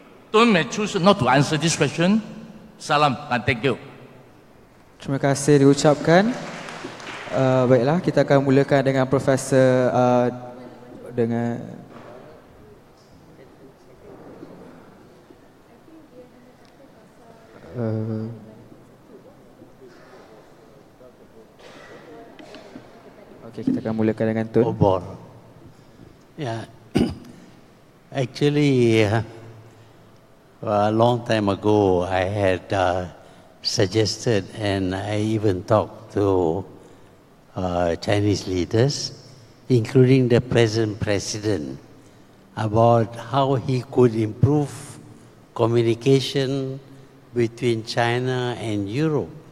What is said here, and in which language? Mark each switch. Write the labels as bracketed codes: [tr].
[en] Tun may choose not to answer this question. Salam and thank you. [ms] Terima kasih diucapkan. Baiklah, kita akan mulakan dengan Profesor dengan okay, kita akan mulakan dengan Tun. Obor. Yeah. [en] Actually, a long time ago, I had suggested and I even talked to Chinese leaders, including the present president, about how he could improve communication between China and Europe.